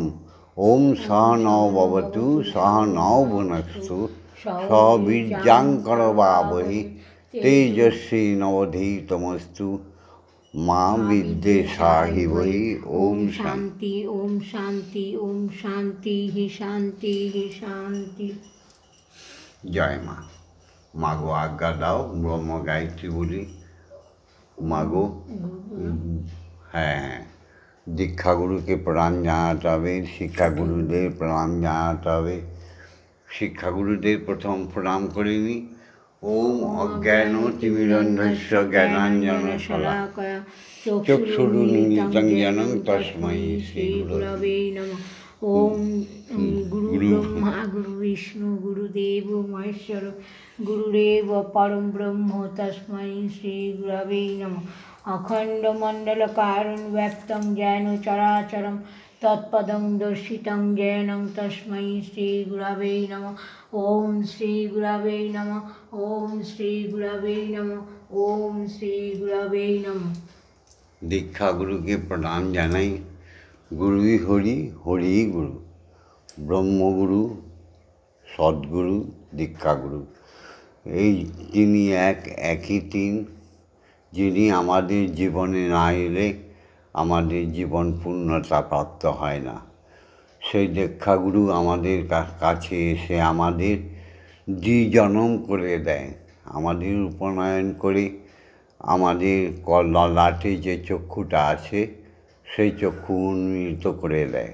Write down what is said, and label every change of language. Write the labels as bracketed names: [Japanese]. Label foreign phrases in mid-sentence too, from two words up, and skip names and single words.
[Sanskrit] ओम सहनौ भवतु सहनौ भुनक्तु सह वीर्यङ्करवावहै तेजस्विनावधीतमस्तु मां विद्विषावहै। ओम शांति ओम शांति ओम शांति ही शांति ही शांति। [Bangla] জয় মা। মাগো আজ্ঞা দাও ব্রহ্ম গায়ত্রী বলি। मागो হ্যাঁ দীক্ষাগুরুকে প্রণাম জানাতে হবে, শিক্ষাগুরুদের প্রণাম জানাতে হবে। শিক্ষাগুরুদের প্রথম প্রণাম করে নিই। [Sanskrit] ওম অজ্ঞান তিমিরন্ধস্য জ্ঞানাঞ্জনশলাকয়া চক্ষুরুন্মিলিतं येन তস্मै শ্রীগুরবে নমঃ। ओम गुरु ब्रह्मा गुरु विष्णु गुरुदेव महेश्वर गुरुदेव परम ब्रह्म तस्मै श्री गुरवे नमः। अखंड मंडल कारुण्य व्याप्तं येन चराचरं तत्पदं दर्शितं येन तस्मै श्री गुरवे नमः। ओम श्री गुरवे नमः। ओम श्री गुरवे नमः। ओम श्री गुरवे नमः। [Bangla] দীক্ষা গুরুকে প্রণাম জানাই। গুরুই হরি হরি গুরু ব্রহ্মগুরু সদ্গুরু দীক্ষাগুরু এই তিনি একই তিন, যিনি আমাদের জীবনে না এলে আমাদের জীবন পূর্ণতা প্রাপ্ত হয় না। সেই দীক্ষাগুরু আমাদের কাছে এসে আমাদের দ্বিজনম করে দেয়, আমাদের উপনয়ন করে আমাদের ললাটে যে চক্ষুটা আছে সেই চক্ষু উন্মীলিত করে দেয়।